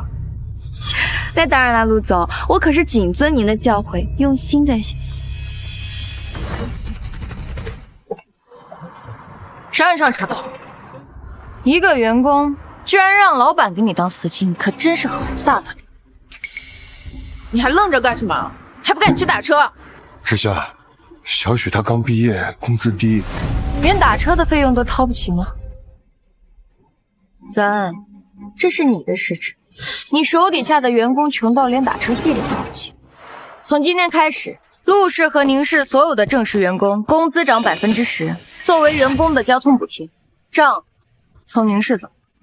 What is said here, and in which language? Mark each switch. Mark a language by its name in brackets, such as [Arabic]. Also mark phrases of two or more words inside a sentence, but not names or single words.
[Chinese] 那当然啦，陆总，我可是谨遵您的教诲，用心在学习。上一上车吧。一个员工居然讓老闆給你當司機，你可真是好大的臉。你還愣着幹什麼？ 還不趕緊去打車？之夏，小許她剛畢業，工資低，連打車的費用都掏不起嗎？咱，這是你的失職，你手底下的員工窮到連打車費都掏不起。從今天開始，陸氏和寧氏所有的正式員工工資漲10%，作為員工的交通補貼，賬從寧氏走。